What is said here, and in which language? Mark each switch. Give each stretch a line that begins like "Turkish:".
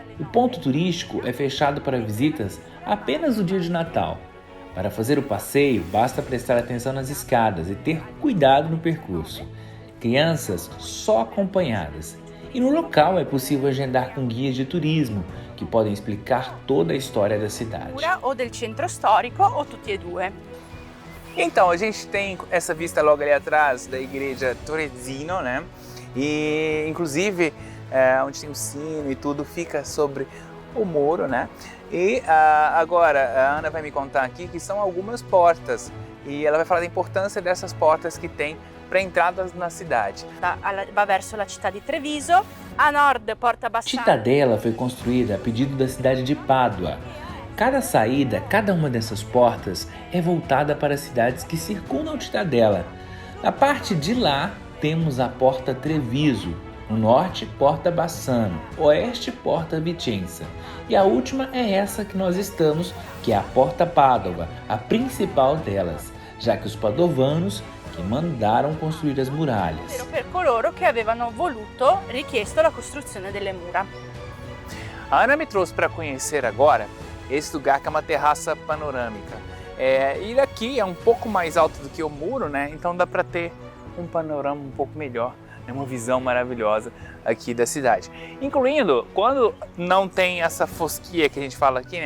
Portuguese: O ponto turístico é fechado para visitas apenas no dia de Natal. Para fazer o passeio, basta prestar atenção nas escadas e ter cuidado no percurso. Crianças só acompanhadas. E no local é possível agendar com guias de turismo, que podem explicar toda a história da cidade.
Italian: o del centro storico o tutti e due.
Portuguese: Então, a gente tem essa vista logo ali atrás da igreja Torresino, né? E, inclusive, onde tem o sino e tudo, fica sobre o muro, né? E agora, a Ana vai me contar aqui que são algumas portas. E ela vai falar da importância dessas portas que tem para entradas na cidade.
Italian: Va verso la città di Treviso, a nord Porta Bassano.
Portuguese: Cittadella foi construída a pedido da cidade de Pádua. Cada saída, cada uma dessas portas é voltada para as cidades que circundam Cittadella. Na parte de lá temos a Porta Treviso, no norte Porta Bassano, oeste Porta Vicenza. E a última é essa que nós estamos, que é a Porta Padova, a principal delas, já que os padovanos que mandaram construir as muralhas.
Italian: Per coloro che avevano voluto, richiesto la costruzione delle mura.
Portuguese: A Ana me trouxe para conhecer agora esse lugar que é uma terraça panorâmica. E daqui é um pouco mais alto do que o muro, né? Então dá para ter um panorama um pouco melhor, né? Uma visão maravilhosa aqui da cidade. Incluindo quando não tem essa fosquia que a gente fala aqui, né?